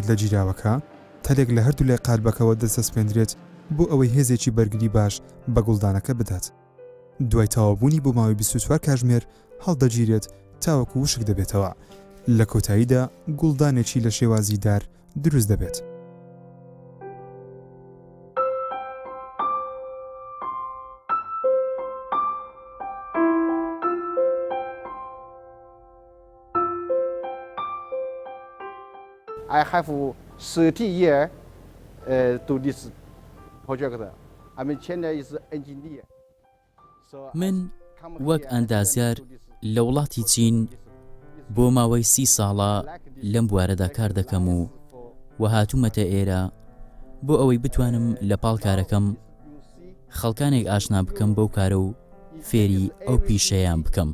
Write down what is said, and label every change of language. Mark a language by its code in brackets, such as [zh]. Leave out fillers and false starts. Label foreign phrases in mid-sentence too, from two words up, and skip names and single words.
[ckb] لە جیراوەکە تەلێک لە هەردوو لای قالبەکەەوە دەسەسپێنرێت بۆ ئەوەی هێزێکی بەرگری باش بە گوڵدانەکە بدات. دوای تەواوبوونی بۆ ماوەی 24 کاتژمێر هەڵدەگیرێت تاوەکو وشک دەبێتەوە. لە کۆتاییدا گوڵدانێکی لە شێوازی دار دروست دەبێت. [en] I have 30 years to this project. I mean, China is engineer. [ckb] من وەک ئەندازیار لە وڵاتی چین بۆ ماوەی 30 ساڵە لەم بوارەدا کار دەکەم و هاتوومەتە ئێرە بۆ ئەوەی بتوانم لە پاڵ کارەکەم خەڵکانێک ئاشنا بکەم بەو کارە و فێری ئەو پیشەیان بکەم.